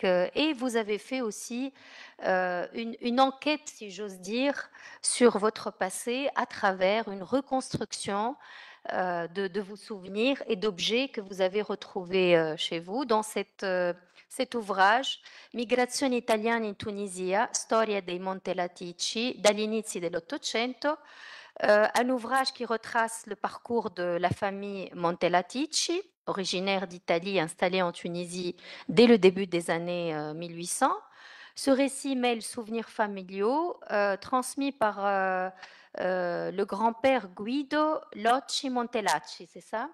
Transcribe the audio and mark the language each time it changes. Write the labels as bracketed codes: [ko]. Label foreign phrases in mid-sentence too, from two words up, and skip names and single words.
[fr] et vous avez fait aussi une enquête, si j'ose dire, sur votre passé à travers une reconstruction de vos souvenirs et d'objets que vous avez retrouvés chez vous dans cet ouvrage Migrazione italiana in Tunisia, storia dei Montelatici dagli inizi dell'Ottocento, un ouvrage qui retrace le parcours de la famille Montelatici, originaire d'Italie, installée en Tunisie dès le début des années 1800. Ce récit mêle souvenirs familiaux transmis par le grand-père Guido Locci Montelacci, c'est ça?